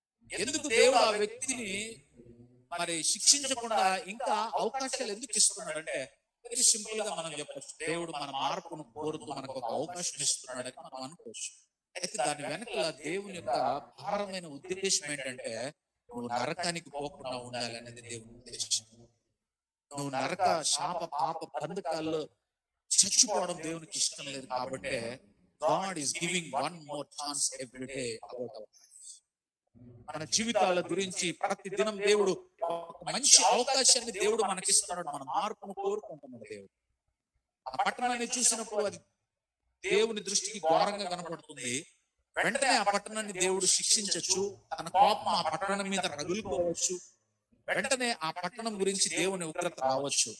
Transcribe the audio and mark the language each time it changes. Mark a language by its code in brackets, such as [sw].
[te] ఎందుకు దేవుడు ఆ వ్యక్తిని మరి శిక్షించకుండా ఇంకా అవకాశాలు ఎందుకు ఇస్తున్నాడంటే వెరీ సింపుల్ గా మనం చెప్పచ్చు, దేవుడు మన మార్పును కోరుతూ మనకు ఒక అవకాశం ఇస్తున్నాడని మనం అనుకోవచ్చు. అయితే దాని వెనక దేవుని యొక్క భారమైన ఉద్దేశం ఏంటంటే నువ్వు నరకానికి పోకుండా ఉండాలి అనేది దేవుని ఉద్దేశం. నువ్వు నరక శాప పాప బంధకాల్లో చచ్చిపోవడం దేవునికి ఇష్టం లేదు. [en] కాబట్టి God is giving one more chance every day about our life. [te] మన జీవితాల గురించి ప్రతి దినం దేవుడు ఒక మంచి అవకాశాన్ని దేవుడు మనకిస్తున్నాడు. మన మార్పును కోరుకుంటున్నాడు దేవుడు. ఆ పట్టణాన్ని చూసినప్పుడు అది దేవుని దృష్టికి ఘోరంగా కనపడుతుంది. వెంటనే ఆ పట్టణాన్ని దేవుడు శిక్షించచ్చు, తన కోపం ఆ పట్టణం మీద రగులుకోవచ్చు, వెంటనే ఆ పట్టణం గురించి దేవుని ఉగ్రత రావచ్చు.